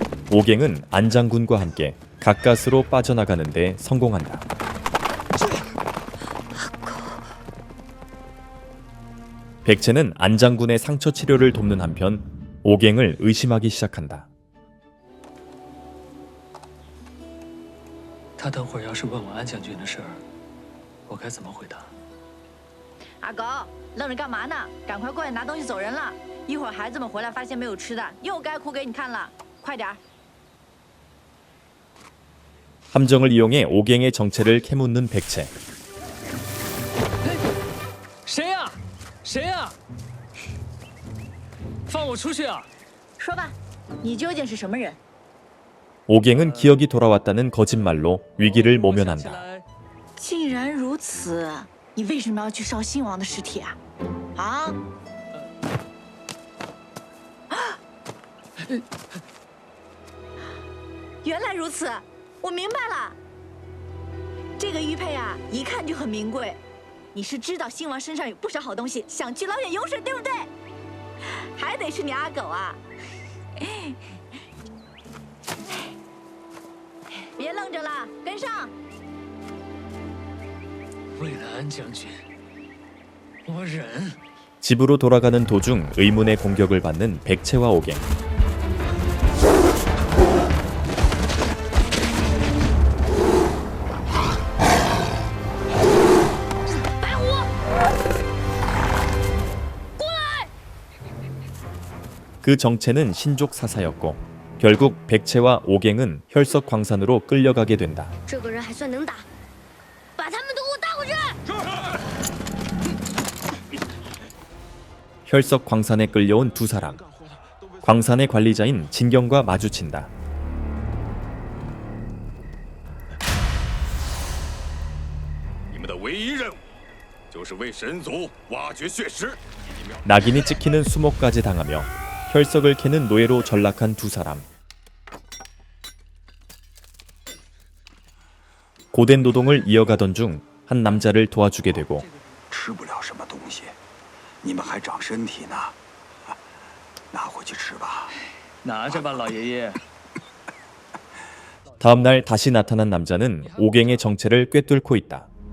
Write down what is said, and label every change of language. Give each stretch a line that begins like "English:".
Korean: 오갱은 안장군과 함께 가까스로 빠져나가는데 성공한다. 백채는 안장군의 상처 치료를 돕는 한편 오갱을 의심하기 시작한다.
Chinese: 他等会儿要是问我安将军的事儿，我该怎么回答？阿狗，愣着干嘛呢？赶快过来拿东西走人了！一会儿孩子们回来发现没有吃的，又该哭给你看了。快点儿！
Korean: 함정을 이용해 오갱의 정체를 캐묻는 백채.
Chinese: 谁呀？谁呀？放我出去啊！说吧，你究竟是什么人？
Korean: 오갱은 기억이 돌아왔다는 거짓말로 위기를 모면한다.
Chinese: 竟然如此，你为什么要去烧新王的尸体啊？啊？原来如此，我明白了。这个玉佩啊，一看就很名贵。你是知道新王身上有不少好东西，想去老远游说，对不对？还得是你阿狗啊！别愣着了，跟上！为了安将军，我忍。
Korean: 집으로 돌아가는 도중 의문의 공격을 받는 백채와 오갱. 그 정체는 신족 사사였고 결국 백채와 오갱은 혈석 광산으로 끌려가게 된다.
Chinese: 这个人还算能打，把他们都给我带回去！
Korean: 혈석 광산에 끌려온 두 사람. 광산의 관리자인 진경과 마주친다.
Chinese: 你们的唯一任务，就是为神族挖掘血石。
Korean: 낙인이 찍히는 수목까지 당하며 혈석을 캐는 노예로 전락한 두 사람. 고된 노동을 이어가던 중 한 남자를 도와주게 되고
Chinese: 吃不了什么东西，你们还长身体呢，拿回去吃吧。拿着吧，老爷爷。
Korean: 다음 날 다시 나타난 남자는 오갱의 정체를 꿰뚫고 있다.